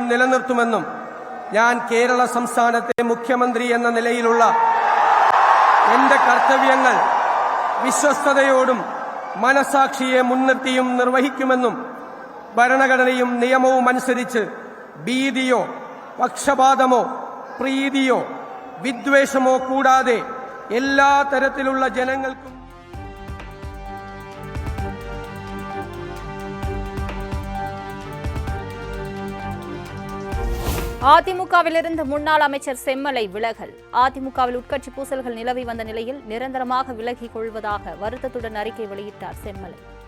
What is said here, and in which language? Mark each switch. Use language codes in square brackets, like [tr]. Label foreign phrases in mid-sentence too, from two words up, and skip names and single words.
[ml] നിലനിർത്തുമെന്നും ഞാൻ കേരള സംസ്ഥാനത്തെ മുഖ്യമന്ത്രി എന്ന നിലയിലുള്ള എന്റെ കർത്തവ്യങ്ങൾ വിശ്വസ്തതയോടും മനസാക്ഷിയെ മുൻനിർത്തിയും നിർവഹിക്കുമെന്നും ഭരണഘടനയും നിയമവും അനുസരിച്ച് ഭീതിയോ പക്ഷപാതമോ പ്രീതിയോ വിദ്വേഷമോ കൂടാതെ എല്ലാ തരത്തിലുള്ള ജനങ്ങൾക്കും [ta] அதிமுகவிலிருந்து முன்னாள் அமைச்சர் செம்மலை விலகல். அதிமுகவில் உட்கட்சி பூசல்கள் நிலவி வந்த நிலையில் நிரந்தரமாக விலகிக் கொள்வதாக வருத்தத்துடன் அறிக்கை வெளியிட்டார் செம்மலை.